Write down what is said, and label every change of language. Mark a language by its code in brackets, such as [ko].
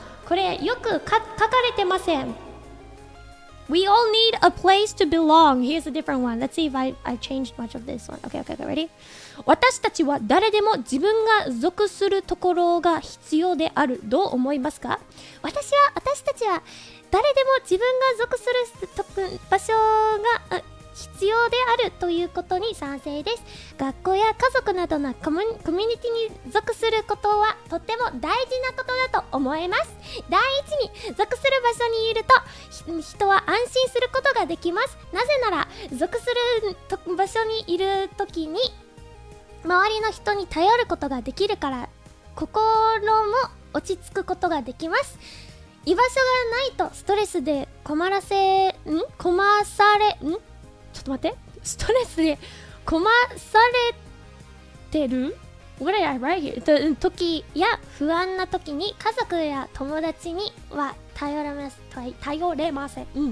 [ja] これよく書かれてません。 [en] We all need a place to belong. Here's a different one. Let's see if I changed much of this one. Okay, ready? [ja] 私たちは誰でも自分が属するところが必要である。どう思いますか？私たちは誰でも自分が属する場所が必要であるということに賛成です。学校や家族などのコミュニティに属することはとても大事なことだと思います。第一に属する場所にいると人は安心することができます。なぜなら属する場所にいるときに周りの人に頼ることができるから心も落ち着くことができます。居場所がないとストレスでちょっと待って。ストレスで困されてる [en] What did I write here? [ja] 時や不安な時に家族や友達には頼れません。